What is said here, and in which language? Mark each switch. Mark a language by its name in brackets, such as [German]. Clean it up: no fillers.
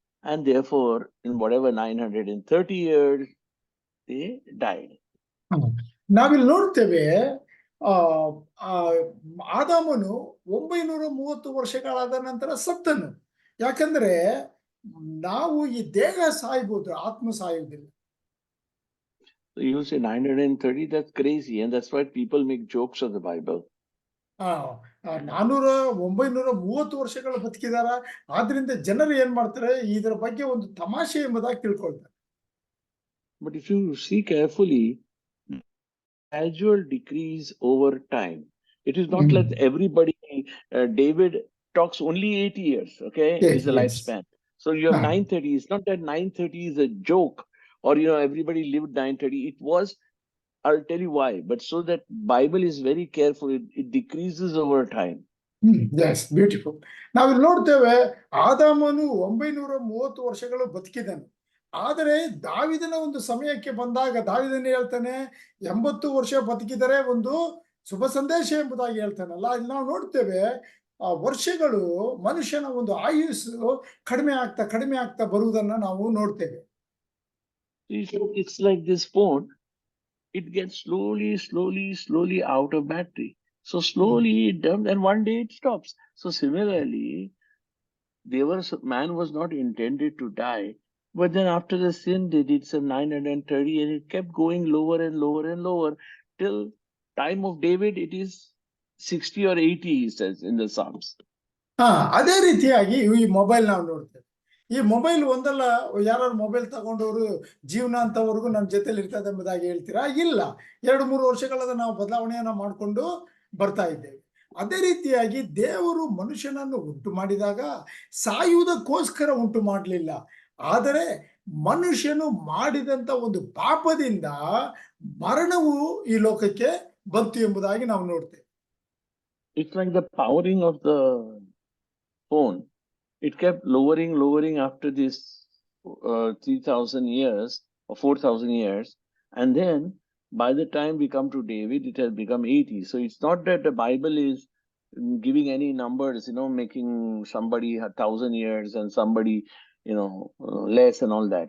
[English] And therefore, in whatever 930 years, they died. [Kannada] ನಾವಿಲ್ಲಿ ನೋಡ್ತೇವೆ, ಆ ಆ, ಆದಾಮನು 930 ವರ್ಷಗಳಾದ ನಂತರ ಸತ್ತನು. ಯಾಕಂದ್ರೆ ನಾವು ಈ ದೇಹ ಸಾಯ್ಬೋದು, ಆತ್ಮ ಸಾಯುವುದಿಲ್ಲ. [English] So you say 930, that's crazy. And that's why people make jokes of the Bible. [Kannada] 930 ವರ್ಷಗಳು ಬದುಕಿದಾರ, ಆದ್ರಿಂದ ಜನರು ಏನ್ ಮಾಡ್ತಾರೆ, ಇದರ ಬಗ್ಗೆ ಒಂದು ತಮಾಷೆ ಎಂಬುದಾಗಿ ತಿಳ್ಕೊಳ್ತಾರೆ. [English] But if you see carefully, gradual decrease over time. It is not like everybody, David talks only 80 years, okay, Yes, is the yes. lifespan. So you have 930. It's not that 930 is a joke or, everybody lived 930. It was, I'll tell you why, but so that Bible is very careful. It decreases over time. Yes, beautiful. [Kannada] ನಾವಿಲ್ಲಿ ನೋಡ್ತೇವೆ, ಆದಾಮನು 930 ವರ್ಷಗಳು ಬದುಕಿದನು. ಆದರೆ ದಾವಿದನ ಒಂದು ಸಮಯಕ್ಕೆ ಬಂದಾಗ ದಾವಿದನ ಹೇಳ್ತಾನೆ 80 ವರ್ಷ ಬದುಕಿದರೆ ಒಂದು ಶುಭ ಸಂದೇಶ ಎಂಬುದಾಗಿ ಹೇಳ್ತಾನಲ್ಲ. ಇಲ್ಲಿ ನಾವು ನೋಡ್ತೇವೆ, ಆ ವರ್ಷಗಳು, ಮನುಷ್ಯನ ಒಂದು ಆಯುಸ್ಸು ಕಡಿಮೆ ಆಗ್ತಾ ಬರುವುದನ್ನ ನಾವು ನೋಡ್ತೇವೆ. [English] It's like this phone. It gets slowly out of battery. So slowly it dumps, and one day it stops. So similarly, man was not intended to die, but then after the sin, they did some 930, and it kept going lower and lower and lower till time of David. It is 60 or 80, he says in the Psalms. [Kannada] ಅದೇ ರೀತಿಯಾಗಿ ಈ mobile ನಾವು ನೋಡ್ತೇವೆ. ಈ mobile ಒಂದಲ್ಲ, ಯಾರು mobile ತಗೊಂಡವರು ಜೀವನ ಅಂತವರೆಗೂ ನಮ್ಮ ಜೊತೆಲಿ ಇರ್ತದೆ ಎಂಬುದಾಗಿ ಹೇಳ್ತೀರಾ? ಇಲ್ಲ, 2-3 ವರ್ಷಗಳನ್ನ ನಾವು ಬದಲಾವಣೆಯನ್ನ ಮಾಡಿಕೊಂಡು ಬರ್ತಾ ಇದ್ದೇವೆ. ಅದೇ ರೀತಿಯಾಗಿ ದೇವರು ಮನುಷ್ಯನನ್ನು ಉಂಟು ಮಾಡಿದಾಗ ಸಾಯುವುದಕ್ಕೋಸ್ಕರ ಉಂಟು ಮಾಡಲಿಲ್ಲ, ಆದರೆ ಮನುಷ್ಯನು ಮಾಡಿದಂತ ಒಂದು ಪಾಪದಿಂದ ಮರಣವು ಈ ಲೋಕಕ್ಕೆ ಬಂತು ಎಂಬುದಾಗಿ ನಾವು ನೋಡ್ತೇವೆ. [English] It's like the powering of the phone. It kept lowering after this 3,000 years or 4,000 years. And then by the time we come to David, it has become 80. So it's not that the Bible is giving any numbers, making somebody 1,000 years and somebody, less and all that.